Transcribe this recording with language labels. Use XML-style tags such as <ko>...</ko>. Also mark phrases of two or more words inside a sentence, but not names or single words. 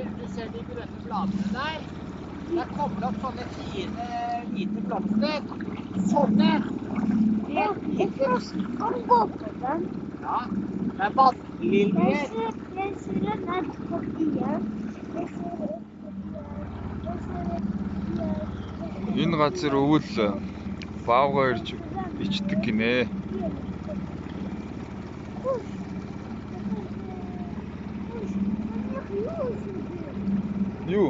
<no>ser de grønne bladene der. Der kommer det opp sånne fine, hvite blomster. Sånne. Jeg kan gå på den. Ja, det er vannliljer. Jeg ser den ned på byen.</no> <mn>Энэ газар өвөл баавга ирж ичдэг гинэ. Юу?</mn>